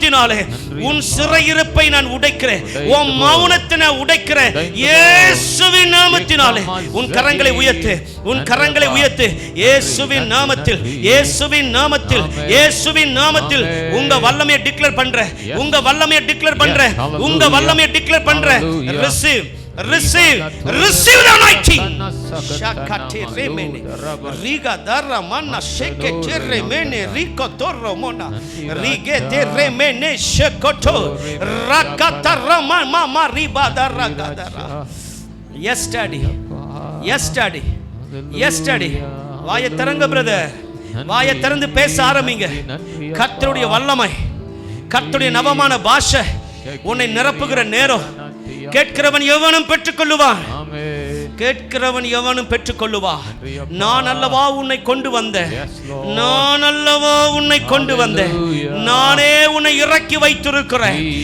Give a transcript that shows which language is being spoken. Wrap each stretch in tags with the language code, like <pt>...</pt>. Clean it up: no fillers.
<ta>நாமத்தினாலே உன் சிறையிருப்பை நான் உடைக்கிறேன். உன் மௌனத்தை நான் உடைக்கிறேன் இயேசுவின் நாமத்தினாலே. உன் கரங்களை உயர்த்து, உன் கரங்களை உயர்த்து. இயேசுவின் நாமத்தில், இயேசுவின் நாமத்தில், இயேசுவின் நாமத்தில் உங்க வல்லமையை டிக்ளேர் பண்றேன், உங்க வல்லமையை டிக்ளேர் பண்றேன், உங்க வல்லமையை டிக்ளேர் பண்றேன்.</ta> <en>receive receive the anointing. Shakate remene riga darra manna shekete remene riko torro mona rigete remene shekoto rakata mama riba darra gadara. Yes daddy, yes daddy, yes daddy.</en> <ta>வாயை திறங்க brother, வாயை திறந்து பேச ஆரம்பிங்க. கர்த்தருடைய வல்லமை, கர்த்தருடைய நவமான பாஷை உன்னை நிரப்புகிற நேரம். கேட்கிறவன் எவனும் பெற்றுக்கொள்ளுவான், கேட்கிறவன் எவனும் பெற்றுக்கொள்ளுவான். நான் அல்லவா உன்னை கொண்டு வந்தேன், நான் அல்லவா உன்னை கொண்டு வந்தேன், நானே உன்னை இறக்கி வைத்திருக்கிறேன்.</ta>